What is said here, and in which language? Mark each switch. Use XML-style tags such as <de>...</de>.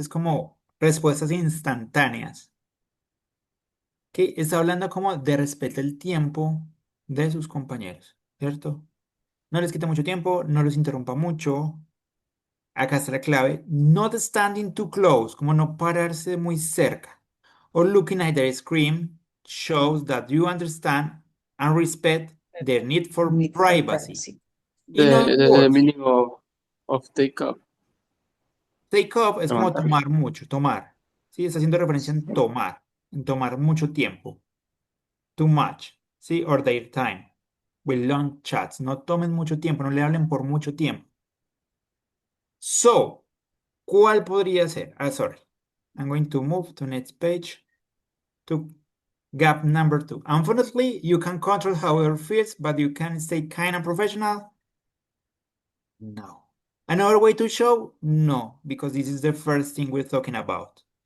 <es>Es como respuestas instantáneas. Que está hablando como de respeto el tiempo de sus compañeros, ¿cierto? No les quite mucho tiempo, no los interrumpa mucho. Acá está la clave.</es> <en>Not standing too close,</en> <es>como no pararse muy cerca.</es> <en>Or looking at their screen shows that you understand and respect their need for Need for privacy. In other The words, meaning of take up.</en> <es>take off es como Levantar. tomar mucho, tomar. ¿Sí? Está haciendo referencia en tomar mucho tiempo. Too much, ¿sí?</es> <en>Or their time. With long chats.</en> <es>No tomen mucho tiempo, no le hablen por mucho tiempo. So, ¿cuál podría ser? Sorry.</es> <en>I'm going to move to next page to gap number 2. Unfortunately, you can control how it feels, but you can stay kind and professional. No. Another way to show? No, because this is the first thing we're talking about.</en>